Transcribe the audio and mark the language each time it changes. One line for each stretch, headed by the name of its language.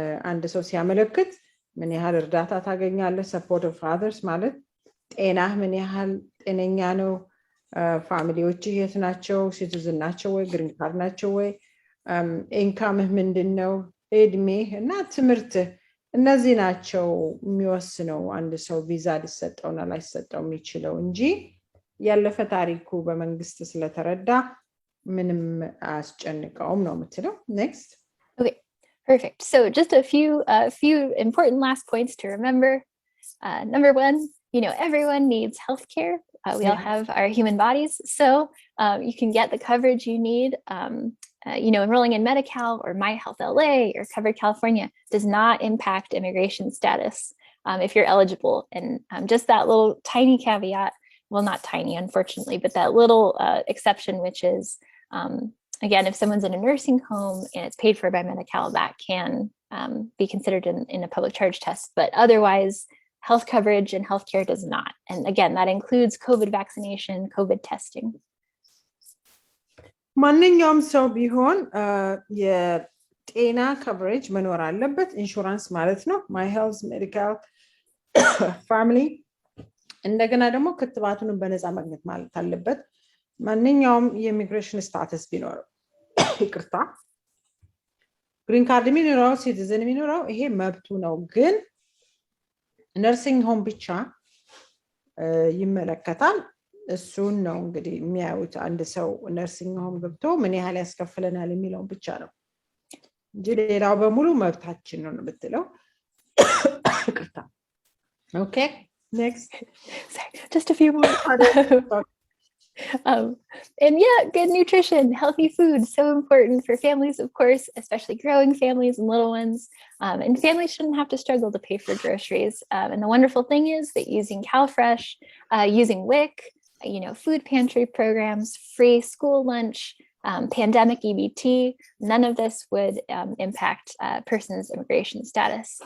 Amharic: አንድ ሰው ሲያመለክት ምን ያህል እርዳታ ታገኛለህ ሰፖርት ኦፍ ፋዘርስ ማለት ጤናህ ምን ያህል ጤነኛ ነው ፋሚሊዎች የት ናቸው ሲቲዝን ናቸው ወይ ግሪን ካርድ ናቸው ወይ ኢንካምህ ምንድነው እድሜህ እና ትምህርትህ እነዚህ ናቸው የሚወስነው አንድ ሰው ቪዛ ሊሰጠውና ላይሰጠው የሚችለው እንጂ ያለፈ ታሪኩ በመንግስት ስለተረዳ ምንም አያስጨንቀውም ነው የምትለው። ኔክስት።
English: Okay, perfect. So just a few important last points to remember. Number one, everyone needs healthcare. We all have our human bodies, so you can get the coverage you need. Enrolling in Medi-Cal or MyHealthLA or Covered California does not impact immigration status if you're eligible. And just that little tiny caveat, well, not tiny, unfortunately, but that little exception, which is, again, if someone's in a nursing home and it's paid for by Medi-Cal, that can be considered in a public charge test. But otherwise, health coverage and healthcare does not. And again, that includes COVID vaccination, COVID testing.
Amharic: ማንኛውም ሰው ቢሆን የጤና ከቨሬጅ መኖር አለበት። ኢንሹራንስ ማለት ነው። ማይ ሄልዝ፣ ሜዲካል፣ ፋሚሊ። እንደገና ደግሞ ክትባቱን በነፃ ማግኘት ማለት አለበት። ማንኛውም የኢሚግሬሽን ስታተስ ቢኖረው ይቅርታ ግሪን ካርድ የሚኖረው ሲቲዝን የሚኖረው ይሄ መብቱ ነው። ግን ነርሲንግ ሆም ብቻ ይመለከታል። እሱን ነው እንግዲህ የሚያዩት። አንድ ሰው ነርሲንግ ሆም ገብቶ ምን ያህል ያስከፍለናል የሚለው ብቻ ነው እንጂ ሌላው በሙሉ መብታችን ነው የምትለው። ይቅርታ። ኦኬ ኔክስት።
English: Just a few more. And yeah, good nutrition, healthy food, so important for families, of course, especially growing families and little ones. And families shouldn't have to struggle to pay for groceries. And the wonderful thing is that using CalFresh, using WIC, food pantry programs, free school lunch, pandemic EBT, none of this would impact a person's immigration status.